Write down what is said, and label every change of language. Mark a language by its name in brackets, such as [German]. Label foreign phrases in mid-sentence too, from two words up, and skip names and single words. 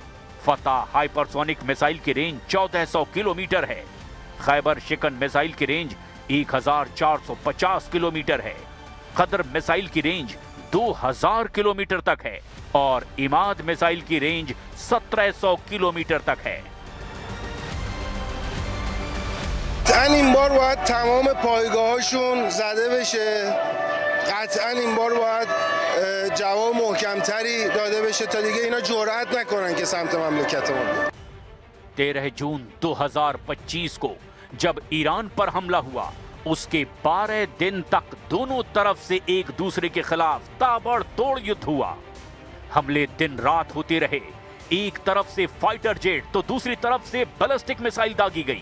[Hindi] फत्ता [English] hypersonic missile [Hindi] की रेंज 1400 किलोमीटर है। खैबर शिकन मिसाइल की रेंज 1450 किलोमीटर है। कद्र मिसाइल की रेंज 2000 किलोमीटर तक है और इमाद मिसाइल की रेंज 1700 किलोमीटर तक है। [Persian] این بار باید تمام پایگاهاشون زده بشه. قطعا این بار باید جواب محکمتری داده بشه تا دیگه اینا جرأت نکنن که سمت مملکتمون بیان. [Hindi] 13 जून 2025 को जब ईरान पर हमला हुआ, उसके 12 दिन तक दोनों तरफ से एक दूसरे के खिलाफ ताबड़तोड़ युद्ध हुआ। हमले दिन रात होते रहे। एक तरफ से [English] fighter jet [Hindi] तो दूसरी तरफ से [English] ballistic missile [Hindi] दागी गई।